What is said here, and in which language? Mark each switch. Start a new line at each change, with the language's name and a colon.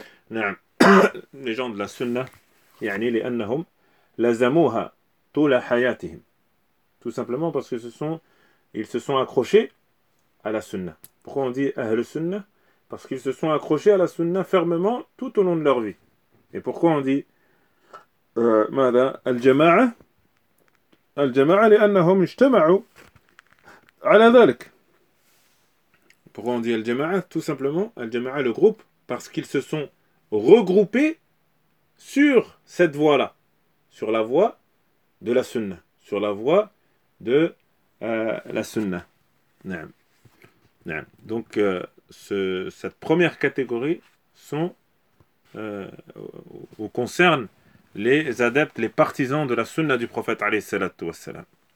French: Les gens de la sunna,
Arabic: يعني لأنهم لزموها طول حياتهم.
French: Tout simplement parce que ils se sont accrochés à la sunna. Pourquoi on dit Ahl sunna? Parce qu'ils se sont accrochés à la sunna fermement tout au long de leur vie. Et pourquoi on dit
Arabic: ماذا الجماعه الجماعه لأنهم اجتمعوا على ذلك.
French: Pourquoi on dit Al-Jama'a? Tout simplement, Al-Jama'a, le groupe, parce qu'ils se sont regroupés sur cette voie-là, sur la voie de la sunna, Donc, cette première catégorie sont ou concerne les adeptes, les partisans de la sunna du prophète, alayhi salatu wassalam.